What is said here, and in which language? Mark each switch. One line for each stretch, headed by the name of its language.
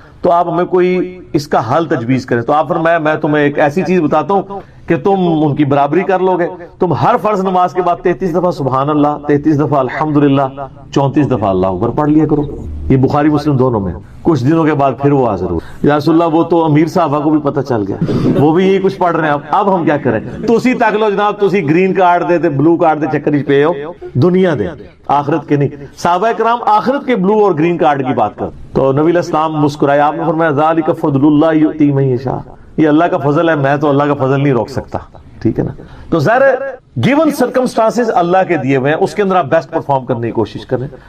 Urdu: تو آپ ہمیں کوئی اس کا حل تجویز کریں. تو آپ فرمایا میں تمہیں ایک ایسی چیز بتاتا ہوں کہ تم ان کی برابری کر لو گے. تم ہر فرض نماز کے بعد 33 دفعہ سبحان اللہ، 33 دفعہ الحمدللہ، 34 دفعہ اللہ اکبر پڑھ لیا کرو. یہ بخاری مسلم دونوں میں. کچھ دنوں کے بعد پھر وہ حاضر ہو، یا رسول اللہ وہ تو امیر صحابہ کو بھی پتہ چل گیا، وہ بھی یہی کچھ پڑھ رہے ہیں. اب ہم کیا کریں؟
Punjabi: تو اسی تک لو جناب، تو اسی گرین کارڈ دے بلو کارڈ دے چکر ہی پہ ہو، دنیا دے آخرت کے نہیں.
Urdu: صحابہ کرام آخرت کے بلو اور گرین کارڈ کی بات کر. تو نبی علیہ السلام مسکرائے، آپ نے فرمایا
Arabic: ذالک فضل اللہ یؤتی من یشاء،
Urdu: یہ اللہ کا فضل ہے، میں تو اللہ کا فضل نہیں روک سکتا. ٹھیک ہے نا. تو ظاہر
English: given circumstances
Urdu: اللہ کے دیے ہوئے ہیں، اس کے اندر آپ بیسٹ پرفارم کرنے کی کوشش کریں.